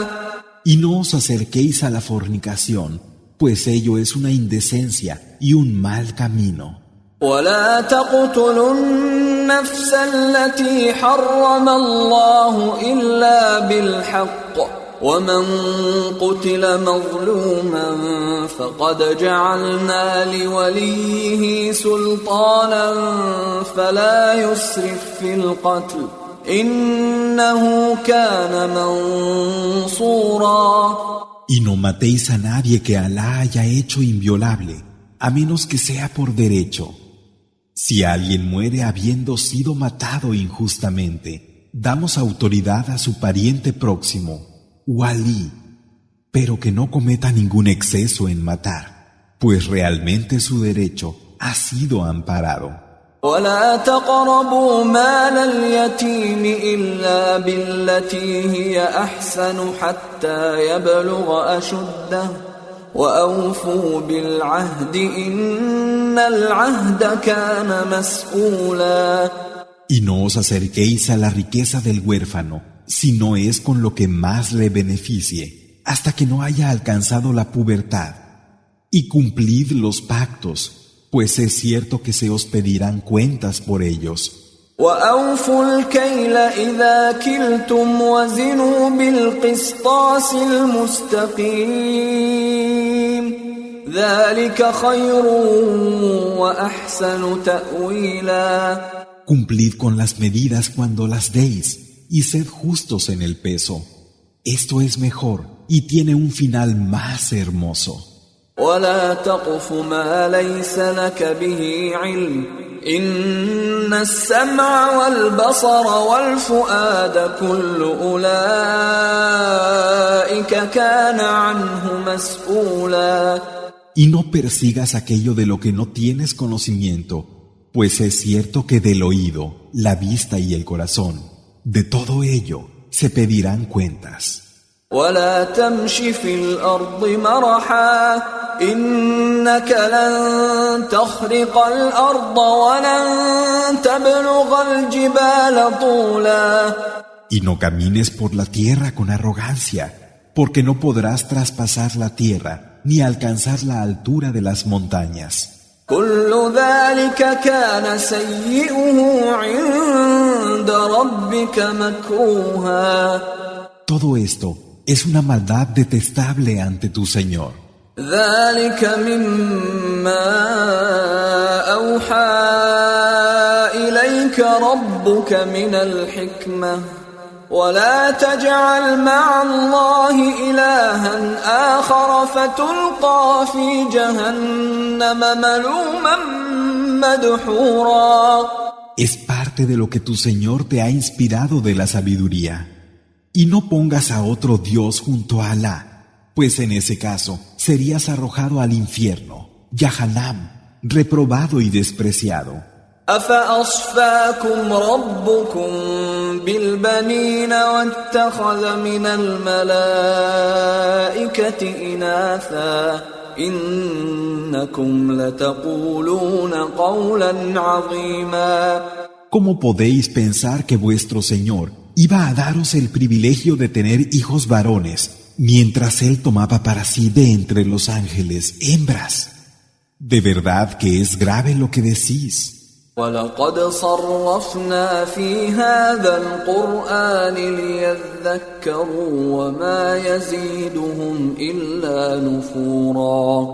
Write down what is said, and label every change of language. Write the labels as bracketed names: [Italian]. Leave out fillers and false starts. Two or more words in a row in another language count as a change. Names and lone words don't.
[Spanish] Y no os acerquéis a la fornicación, pues ello es una indecencia y un mal camino. [Arabic] ولا تقتلوا النفس التي حرم الله إلا بالحق ومن قتل مظلوما فقد جعلنا لوليه سلطانا فلا يسرف في القتل إنه كان منصورا. [Spanish] Y no matéis a nadie que Alá haya hecho inviolable, a menos que sea por derecho. Si alguien muere habiendo sido matado injustamente, damos autoridad a su pariente próximo, Walí, pero que no cometa ningún exceso en matar, pues realmente su derecho ha sido amparado. [Arabic] ولا تقربوا مال اليتيم إلا بالتي هي أحسن حتى يبلغ أشده وأوفوا بالعهد إن العهد كان مسؤولا. [Spanish] Y no os acerquéis a la riqueza del huérfano, si no es con lo que más le beneficie, hasta que no haya alcanzado la pubertad. Y cumplid los pactos, pues es cierto que se os pedirán cuentas por ellos. [Arabic] وأوفوا الكيل إذا كلتم وزنوا بالقسطاس المستقيم ذلك خير وأحسن تأويلا. [Spanish] Cumplid con las medidas cuando las deis y sed justos en el peso. Esto es mejor y tiene un final más hermoso. [Arabic] ولا تقف ما ليس لك به علم إن السمع والبصر والفؤاد كل أولئك كان عنه مسؤولا. [Spanish] Y no persigas aquello de lo que no tienes conocimiento, pues es cierto que del oído, la vista y el corazón, de todo ello se pedirán cuentas. [Arabic] ولا تمش في الأرض مرحا إنك لن تخرق الأرض ولن تبلغ الجبال طولا. [Spanish] Y no camines por la tierra con arrogancia, porque no podrás traspasar la tierra ni alcanzar la altura de las montañas. [Arabic] كل ذلك كان سيئه عند ربك مكروها. [Spanish] Todo esto es una maldad detestable ante tu Señor. [Arabic] ذلك مما أوحى إليك ربك من الحكمة ولا تجعل مع الله إلها آخر فتلقى في جهنم ملوما مدحورا. [Spanish] Es parte de lo que tu Señor te ha inspirado de la sabiduría. Y no pongas a otro Dios junto a Alá, pues en ese caso serías arrojado al infierno, Yahanam, reprobado y despreciado. [Arabic] أفأصفاكم ربكم بالبنين واتخذ من الملائكة إناثا إنكم لتقولون قولا عظيما. [Spanish] ¿Cómo podéis pensar que vuestro Señor iba a daros el privilegio de tener hijos varones, mientras Él tomaba para sí de entre los ángeles hembras? De verdad que es grave lo que decís. [Arabic] وَلَقَدْ صَرَّفْنَا فِي هَذَا الْقُرْآنِ لِيَذَّكَّرُوا وَمَا يَزِيدُهُمْ إِلَّا نُفُورًا.